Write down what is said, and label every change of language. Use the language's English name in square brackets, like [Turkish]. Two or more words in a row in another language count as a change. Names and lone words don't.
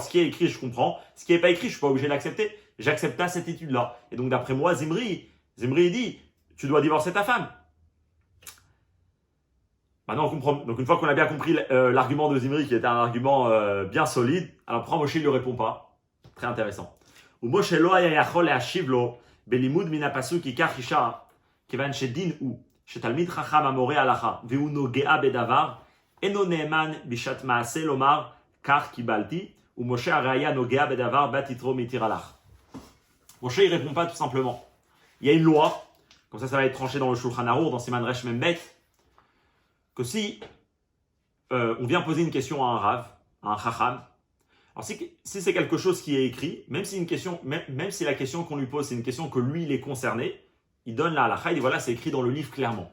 [French] Ce qui est écrit, je comprends. Ce qui n'est pas écrit, je suis pas obligé d'accepter. J'accepte pas cette étude-là. Et donc, d'après moi, Zimri, il dit, tu dois divorcer ta femme. Maintenant, on comprend. Donc, une fois qu'on a bien compris l'argument de Zimri, qui était un argument bien solide, alors pourquoi Moshe ne lui répond pas? Très intéressant. [Hebrew] ומשה לא היה יכול להשיב לו בלימוד מן הפסוק עיקר אישה, כיוון שדין הוא שתלמיד חכם המורה הלכה והוא נוגע בדבר, אינו נאמן בשעת מעשה לומר כך קיבלתי, ומשה הרי היה נוגע בדבר בת יתרו מתיר הלך. [French] Moshe il répond pas tout simplement. Il y a une loi, comme ça va être tranché dans le Shulchan Aruch, dans [Hebrew] סימן ריש מם בית, [French] que si on vient poser une question à un Rav, à un Chacham, alors si c'est quelque chose qui est écrit, même si la question qu'on lui pose c'est une question que lui il est concerné, il donne la halakha, il dit voilà c'est écrit dans le livre clairement.